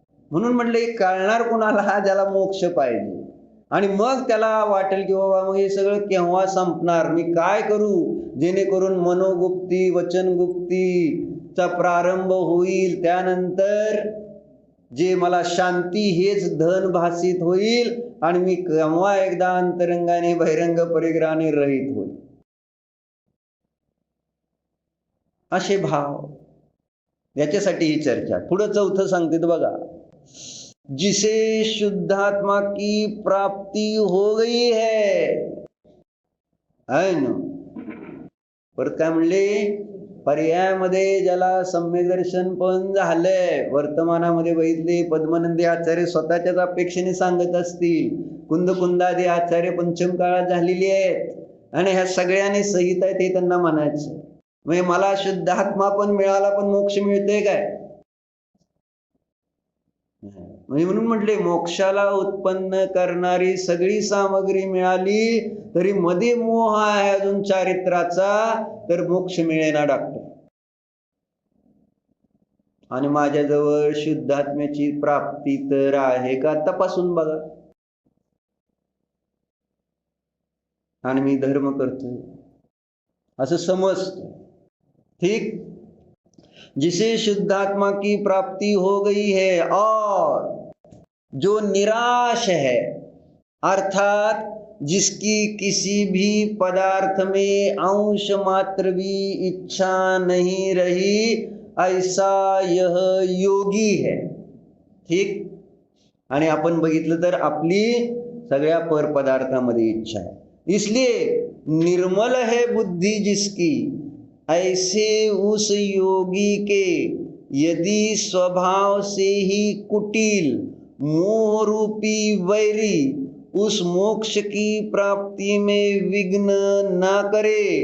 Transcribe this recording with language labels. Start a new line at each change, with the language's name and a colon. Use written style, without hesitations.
Marathi: म्हणून म्हटलं हे कळणार कुणाला? ज्याला मोक्ष पाहिजे. आणि मग त्याला वाटेल की बाबा मग हे सगळं केव्हा संपणार, मी काय करू जेणेकरून मनोगुप्ती वचनगुप्तीचा प्रारंभ होईल, त्यानंतर जे मला शांती हेच धन भासित होईल आणि मी केव्हा एकदा अंतरंगाने बहिरंग परिग्रहाने रहित होईल. असे भाव, याच्यासाठी ही चर्चा. पुढं 4थं सांगते बघा,
Hindi: जिसे शुद्धात्मा की प्राप्ती हो गई है ना.
Marathi: परत काय म्हणले? पर्यायामध्ये ज्याला सम्यक दर्शन पण झालंय, वर्तमानामध्ये बघितले पद्मनंदी आचार्य स्वतःच्याच अपेक्षेने सांगत असतील, कुंदादी आचार्य पंचम काळात झालेली आहेत आणि ह्या सगळ्यांनी सहित आहेत हे त्यांना म्हणायचं. म्हणजे मला शुद्धात्मा पण मिळाला पण मोक्ष मिळते काय? म्हणजे म्हणून म्हटले मोक्षाला उत्पन्न करणारी सगळी सामग्री मिळाली तरी मध्ये मोह आहे अजून चारित्राचा, तर मोक्ष मिळेना डॉक्टर. आणि माझ्याजवळ शुद्धात्म्याची प्राप्ती तर आहे का तपासून बघा. आणि मी धर्म करतोय असं समजतो.
Hindi: ठीक, जिसे शुद्धात्मा की प्राप्ति हो गई है और जो निराश है, अर्थात जिसकी किसी भी पदार्थ में अंश मात्र भी इच्छा नहीं रही, ऐसा यह योगी है.
Marathi: ठीक, आणि आपण बघितलं तर आपली सगळ्या पर पदार्थामध्ये इच्छा आहे.
Hindi: इसलिए निर्मल है बुद्धि जिसकी, ऐसे उस योगी के यदि स्वभाव से ही कुटिल मोह रूपी वैरी उस मोक्ष की प्राप्ति में विघ्न ना करे,